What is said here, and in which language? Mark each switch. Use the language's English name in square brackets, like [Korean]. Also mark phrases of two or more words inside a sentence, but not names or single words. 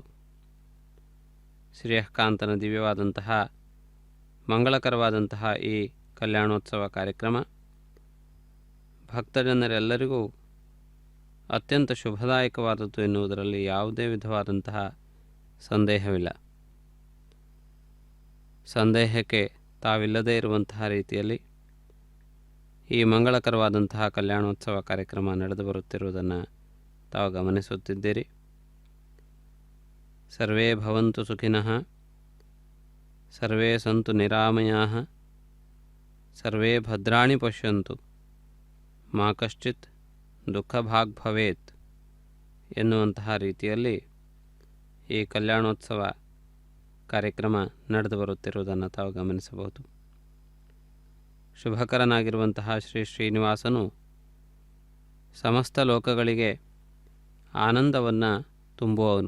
[Kannada] ಶ್ರೀಯಃಕಾಂತನ ದಿವ್ಯವಾದಂತಹ ಮಂಗಳಕರವಾದಂತಹ ಈ ಕಲ್ಯಾಣೋತ್ಸವ ಕಾರ್ಯಕ್ರಮ ಭಕ್ತಜನರೆಲ್ಲರಿಗೂ ಅತ್ಯಂತ ಶುಭದಾಯಕವಾದದ್ದು ಎನ್ನುವುದರಲ್ಲಿ ಯಾವುದೇ ವಿಧವಾದಂತಹ ಸಂದೇಹವಿಲ್ಲ. ಸಂದೇಹಕ್ಕೆ ತಾವಿಲ್ಲದೇ ಇರುವಂತಹ ರೀತಿಯಲ್ಲಿ ಈ ಮಂಗಳಕರವಾದಂತಹ ಕಲ್ಯಾಣೋತ್ಸವ ಕಾರ್ಯಕ್ರಮ ನಡೆದು ಬರುತ್ತಿರುವುದನ್ನು ತಾವು ಗಮನಿಸುತ್ತಿದ್ದೀರಿ. [Sanskrit] ಸರ್ವೇ ಭವಂತು ಸುಖಿನಃ, ಸರ್ವೇ ಸಂತು ನಿರಾಮಯಾಃ, ಸರ್ವೇ ಭದ್ರಾಣಿ ಪಶ್ಯಂತು, ಮಾ ಕಶ್ಚಿತ್ ದುಃಖಭಾಗ್ ಭವೇತ್ [Kannada] ಎನ್ನುವಂತಹ ರೀತಿಯಲ್ಲಿ ಈ ಕಲ್ಯಾಣೋತ್ಸವ ಕಾರ್ಯಕ್ರಮ ನಡೆದು ಬರುತ್ತಿರುವುದನ್ನು ತಾವು ಗಮನಿಸಬಹುದು. ಶುಭಕರನಾಗಿರುವಂತಹ ಶ್ರೀ ಶ್ರೀನಿವಾಸನು ಸಮಸ್ತ ಲೋಕಗಳಿಗೆ ಆನಂದವನ್ನು ತುಂಬುವವನು.